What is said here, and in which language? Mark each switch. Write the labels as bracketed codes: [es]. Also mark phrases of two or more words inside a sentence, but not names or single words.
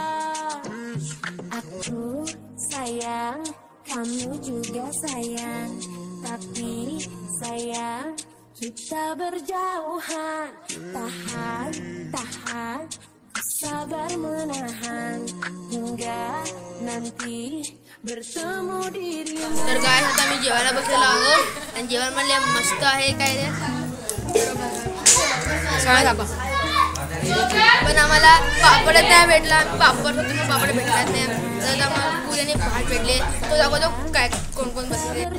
[id] Aku sayang, kamu juga sayang, tapi sayang kita berjauhan. Tahan, sabar menahan hingga nanti bertemu dirimu. [mr] तर गाइस आता मी जेवायला बसलेलो आहोत आणि जेवण म्हणले मस्त आहे. काय रे पण आम्हाला पापडच नाही भेटला. पापड होतो पण पापड भेटलाच नाही. तर आम्हाला पुऱ्याने भात भेटले. तो दाखवतो काय कोण कोण बसले.